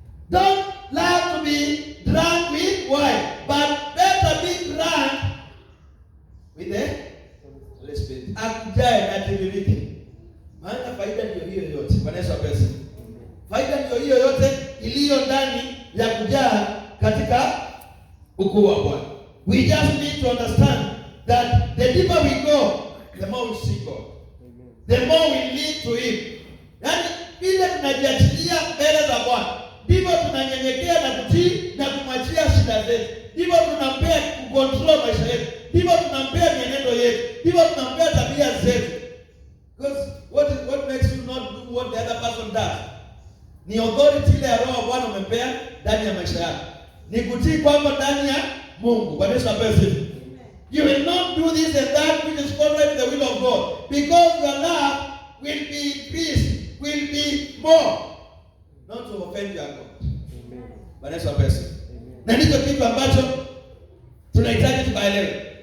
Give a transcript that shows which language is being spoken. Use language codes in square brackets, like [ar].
[en] Don't love to be drunk with wine, but better be drunk with the Holy Spirit. [sw] Akujae na tiririke. Maana faida ndio hiyo yote. Bwana Yesu apesi. Faida ndio hiyo yote iliyo ndani ya kujaa katika ukuu wa Bwana. [en] We just need to understand that the deeper we go, the more we see God. The more we lead to Him. [sw] Yaani vile tunajiachilia mbele za Bwana, ndivyo tunanyenyekea na kutii na kumwachia shida zetu. Ndivyo tunampea kucontrol maisha yetu. Ndivyo tunampea mienendo yetu. Ndivyo tunampea tabia zetu. [en] Because what makes you not do what the other person does? [sw] Ni authority ile ya Roho Bwana umempea ndani ya maisha yako. Ni kutii kwako ndani ya Mungu. Bwana Yesu asifiwe. [en] You will not do this and that which is contrary to the will of God, because your love will be increased, will be more, not to offend your God. [sw] Bwana Yesu asifiwe. Na ndicho kitu ambacho tunahitaji tukaelewe.